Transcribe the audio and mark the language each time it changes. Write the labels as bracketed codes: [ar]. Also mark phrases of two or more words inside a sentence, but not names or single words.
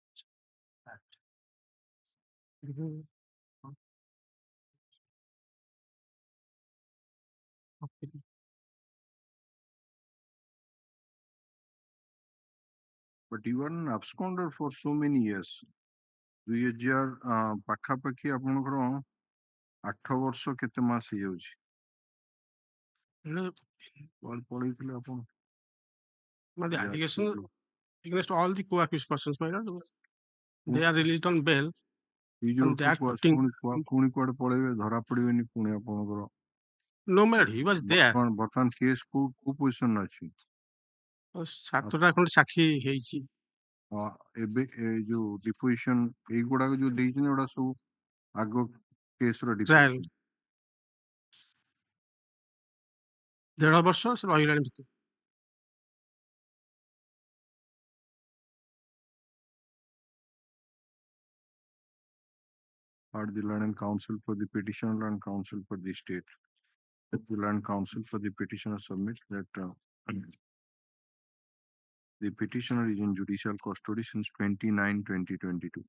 [en] But you were an absconder for so many years. [or] 2000 ପାଖାପାଖି ଆପଣଙ୍କର 8 ବର୍ଷ କେତେ ମାସ ହେଇଯାଉଛି ପଳେଇଥିଲେ ଆପଣ? [en] The allegation against all the co-accused persons, my lord, they are released on bail. And they are putting... [or] ପୁଣି କୁଆଡେ ପଳେଇବେ ଧରା ପଡିବେନି ପୁଣି ଆପଣଙ୍କର? [en] No, my lord, he was there. [or] ବର୍ତ୍ତମାନ କେସ୍ କୋଉ ପୋଜିସନ ଅଛି? ସାତଟା ଖଣ୍ଡେ ସାକ୍ଷୀ ହେଇଛି। ଏବେ ଯୋଉ ଡିପୋଜିସନ ଏଇଗୁଡାକ ଯୋଉ ଦେଇଛନ୍ତି ଏଗୁଡା ସବୁ ଆଗ କେସର ଟ୍ରାଏଲ ଡିପୋଜିସନ 1.5 ବର୍ଷ ସେ ରହିଲାଣି ଭିତରେ। [en] Heard the learned counsel for the petitioner and counsel for the state. The learned counsel for the petitioner submits that the petitioner is in judicial custody since 29/2022.